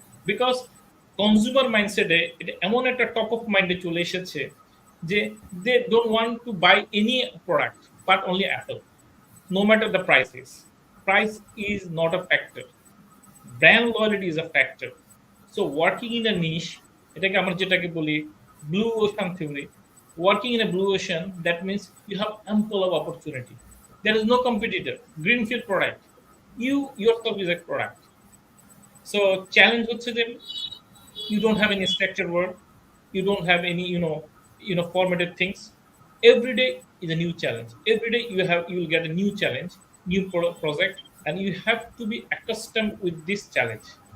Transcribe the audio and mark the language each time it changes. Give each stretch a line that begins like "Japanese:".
English: Because consumer mindset
Bangla: এটা এমন একটা টপ অফ মাইন্ডে চলে এসেছে যে
English: they don't want to buy any product but only Apple, no matter the price is. Price is not a factor. Brand loyalty is a factor. So working in a niche,
Bangla: এটাকে আমরা যেটাকে বলি blue ocean theory.
English: Working in a blue ocean, that means you have ample of opportunity. There is no competitor. Greenfield product. You yourself is a product. So challenge
Bangla: হচ্ছে যে
English: you don't have any structured work, you don't have any formative things. Every day is a new challenge. Every day you will get a new challenge, new project, and you have to be accustomed with this challenge.